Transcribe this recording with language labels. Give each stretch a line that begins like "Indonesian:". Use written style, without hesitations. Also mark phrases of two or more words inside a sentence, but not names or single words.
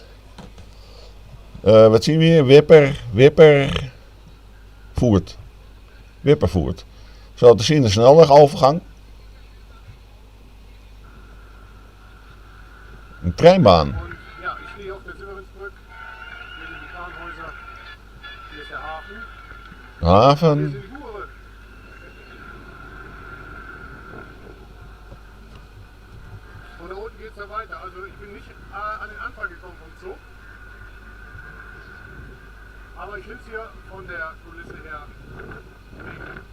Dutch: Wat zien we hier? Wippervoert. Zo te zien de snelwegovergang. Een treinbaan. Ja, ik stehe op de Zürensbrück.
German: Hier sind die Kranhäuser. Hier ist der Hafen. Hier Haven. sind die Boeren. Und da unten geht es ja weiter. Also ich bin nicht an den Anfang gekommen vom Zug. Aber ich finde es hier von der Kulisse her mega.